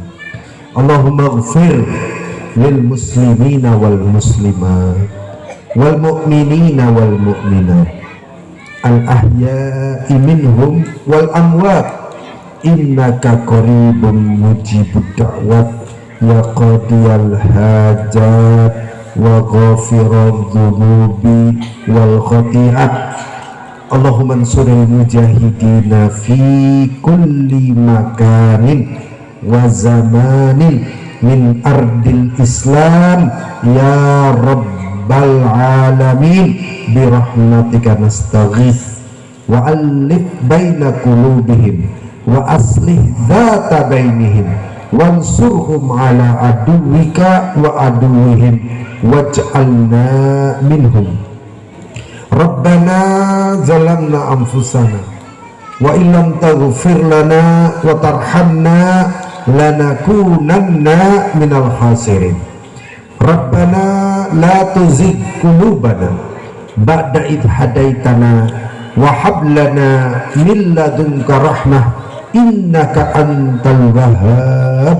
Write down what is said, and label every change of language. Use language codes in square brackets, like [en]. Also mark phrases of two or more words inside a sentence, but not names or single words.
[ar] اللهم اغفر للمسلمين والمسلمات والمؤمنين والمؤمنات الأحياء منهم والأموات إنك قريب مجيب الدعوات يا قاضي الحاجات وغافر الذنوب والخطيئات. اللهم انصر المجاهدين في كل مكان وزمان من أرض الإسلام يا رب العالمين برحمتك نستغيث وألف بين قلوبهم وأصلح ذات بينهم وانصرهم على عدوك وعدوهم واجعلنا منهم. ربنا ظلمنا أنفسنا وإن لم تغفر لنا وترحمنا لنكونن من الخاسرين. ربنا لا تزغ قلوبنا بعد إذ هديتنا وهب لنا من لدنك رحمة إنك أنت الوهاب.